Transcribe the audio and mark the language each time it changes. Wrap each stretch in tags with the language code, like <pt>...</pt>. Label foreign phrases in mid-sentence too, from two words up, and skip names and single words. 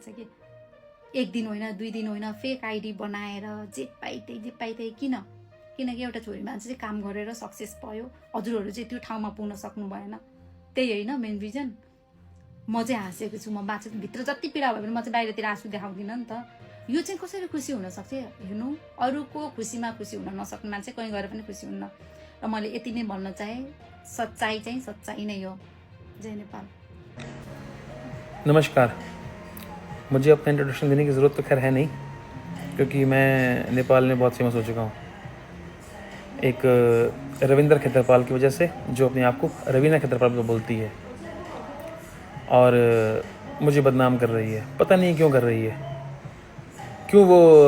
<ne>छ कि एक दिन होइन 2 दिन होइन</ne> <en>fake ID</en> <ne>बनाएर जे पाइ त्यही किनकि एउटा छोरी मान्छे चाहिँ काम गरेर सक्सेस भयो हजुरहरू चाहिँ त्यो ठाउँमा पुग्न सक्नु भएन त्यही होइन</ne> <en>main reason</en> <ne>म चाहिँ हाँसेको छु म बाँचे भित्र जति पीडा भयो भने म चाहिँ बाहिरतिर आँसु देखाउँदिनँ नि त यो चाहिँ कसरी खुसी हुनसक्छ हेर्नु अरूको खुसीमा खुसी हुन नसक्ने मान्छे कहीँ गएर पनि खुसी हुन्न र मैले यति नै भन्न चाहेँ सच्चाइ चाहिँ सच्चाइ नै हो जय नेपाल</ne> <hi>नमस्कार मुझे अपना इंट्रोडक्शन देने की ज़रूरत तो खैर है नहीं क्योंकि मैं नेपाल में बहुत फेमस हो चुका हूँ एक रविंद्र खेतरपाल की वजह से जो अपने आप को रवीना खेतरपाल को बोलती है और मुझे बदनाम कर रही है पता नहीं क्यों कर रही है क्यों वो</hi>